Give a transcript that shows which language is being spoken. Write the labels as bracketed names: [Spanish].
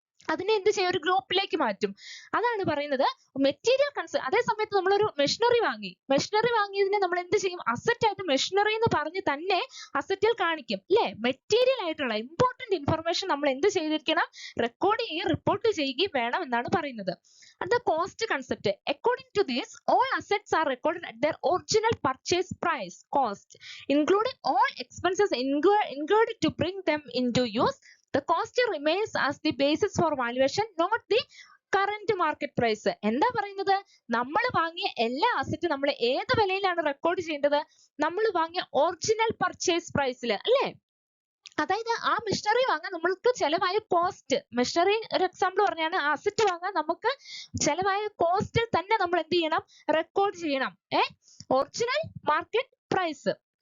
[Malayalam] അതിനെ എന്ത് ചെയ്യും? ഒരു ഗ്രൂപ്പിലേക്ക് മാറ്റും. അതാണ് പറയുന്നത് മെറ്റീരിയൽ കൺസേൺ. അതേ സമയത്ത് നമ്മളൊരു മെഷീനറി വാങ്ങിയതിനെ നമ്മൾ എന്ത് ചെയ്യും? അസറ്റ് ആയിട്ട് മെഷീനറി എന്ന് പറഞ്ഞ് തന്നെ അസറ്റിൽ കാണിക്കും അല്ലേ? മെറ്റീരിയൽ ആയിട്ടുള്ള ഇമ്പോർട്ടന്റ് ഇൻഫർമേഷൻ നമ്മൾ എന്ത് ചെയ്തിരിക്കണം? റെക്കോർഡ് ചെയ്യുകയും റിപ്പോർട്ട് ചെയ്യുകയും വേണം എന്നാണ് പറയുന്നത്. അടുത്ത cost concept. [English] According to this all assets are recorded at their original purchase price cost, including all expenses incurred to bring them into use. The cost remains as the basis for valuation, not the current market price. [Malayalam] എന്താ പറയുന്നത്? നമ്മൾ വാങ്ങിയ എല്ലാ അസറ്റും നമ്മൾ ഏത് വിലയിലാണ് record ചെയ്യേണ്ടത്? നമ്മൾ വാങ്ങിയ ഒറിജിനൽ പർച്ചേസ് പ്രൈസിൽ അല്ലേ? അതായത് ആ മെഷീനറി വാങ്ങാൻ നമ്മൾക്ക് ചെലവായ കോസ്റ്റ്, മെഷീനറി ഒരു എക്സാമ്പിൾ പറഞ്ഞാണ്, ആ അസറ്റ് വാങ്ങാൻ നമുക്ക് ചെലവായ കോസ്റ്റിൽ തന്നെ നമ്മൾ എന്ത് ചെയ്യണം? റെക്കോർഡ് ചെയ്യണം. Original market price.